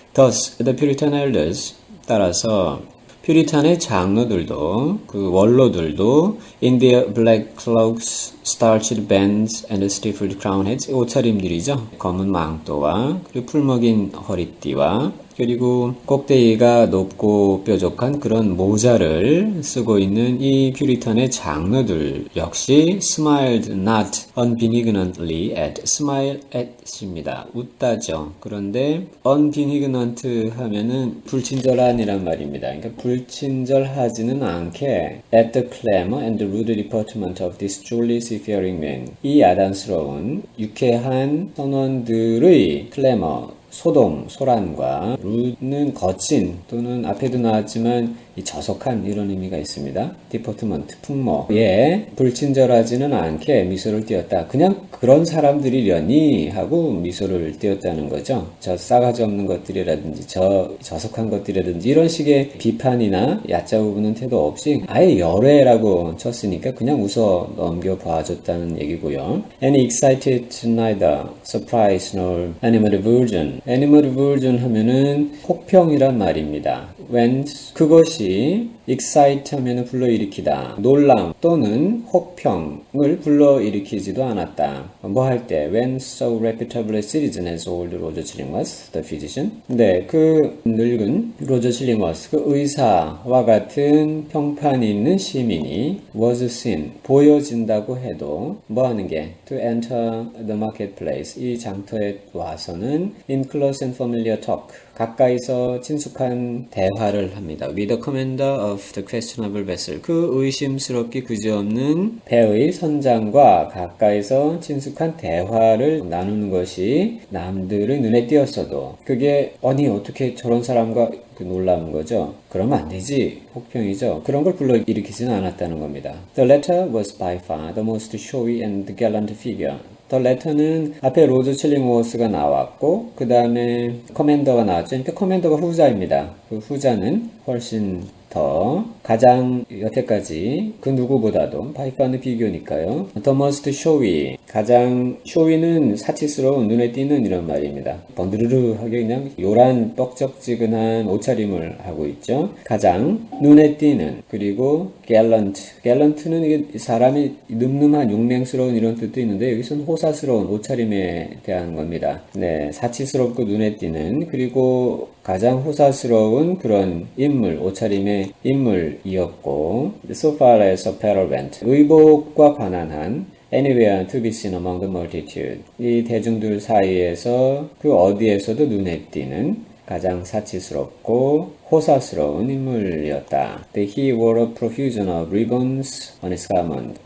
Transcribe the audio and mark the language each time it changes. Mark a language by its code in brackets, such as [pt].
[en] Thus, the Puritan elders, [ko] 따라서 퓨리탄의 장로들도 그 원로들도 [en] in their black cloaks, starched bands and stifled crown heads [ko] 옷차림들이죠. 검은 망토와 그리고 풀먹인 허리띠와 그리고 꼭대기가 높고 뾰족한 그런 모자를 쓰고 있는 이 퓨리탄의 장로들 역시 [en] smiled not unbenignantly at, smile at [ko] 입니다. 웃다죠. 그런데 unbenignant 하면은 불친절한이란 말입니다. 그러니까 불친절하지는 않게 [en] at the clamor and the rude deportment of this truly seafaring men. [ko] 이 야단스러운 유쾌한 선원들의 클래머 소동, 소란과 루는 거친 또는 앞에도 나왔지만 이 저속한 이런 의미가 있습니다. 디포트먼트, 풍모에 불친절하지는 않게 미소를 띄었다. 그냥 그런 사람들이려니 하고 미소를 띄었다는 거죠. 저 싸가지 없는 것들이라든지 저 저속한 것들이라든지 이런 식의 비판이나 얕잡아보는 태도 없이 아예 열애라고 쳤으니까 그냥 웃어 넘겨봐줬다는 얘기고요. [en] Any excited neither surprise nor animadversion. [ko] animadversion 하면은 혹평이란 말입니다. when 그것이 excite 하면은 불러일으키다. 놀람 또는 혹평을 불러일으키지도 않았다. 뭐 할 때 [en] when so reputable a citizen as old Roger Chillingworth, the physician. [ko] 네, 그 늙은 로저 칠링워스, 그 의사와 같은 평판이 있는 시민이 was seen, 보여진다고 해도 뭐 하는 게 [en] to enter the marketplace, [ko] 이 장터에 와서는 [en] in close and familiar talk, [ko] 가까이서 친숙한 대화를 합니다. [en] With the commander of the questionable vessel. [ko] 그 의심스럽기 그지없는 배의 선장과 가까이서 친숙한 대화를 나누는 것이 남들의 눈에 띄었어도 그게 아니 어떻게 저런 사람과 놀라운 거죠. 그러면 안 되지. 혹평이죠. 그런 걸 불러일으키지는 않았다는 겁니다. [en] The latter was by far the most showy and gallant figure. [ko] 더 레터는 앞에 로저 칠링워스가 나왔고 그 다음에 커맨더가 나왔죠. 그러니까 커맨더가 후자입니다. 그 후자는 훨씬 더 가장 여태까지 그 누구보다도 바이파는 비교니까요. [en] The most showy, [ko] 가장 쇼위는 사치스러운 눈에 띄는 이런 말입니다. 번드르르하게 그냥 요란 뻑적지근한 옷차림을 하고 있죠. 가장 눈에 띄는, 그리고 갤런트는 이게 사람이 늠름한 용맹스러운 이런 뜻도 있는데 여기서는 호사스러운 옷차림에 대한 겁니다. 네, 사치스럽고 눈에 띄는, 그리고 가장 호사스러운 그런 인물, 옷차림의 인물이었고, [en] so far as apparel went, [ko] 의복과 관한한 [en] anywhere to be seen among the multitude, [ko] 이 대중들 사이에서 그 어디에서도 눈에 띄는 가장 사치스럽고 호사스러운 인물이었다. [en] He wore a profusion of ribbons on his garment.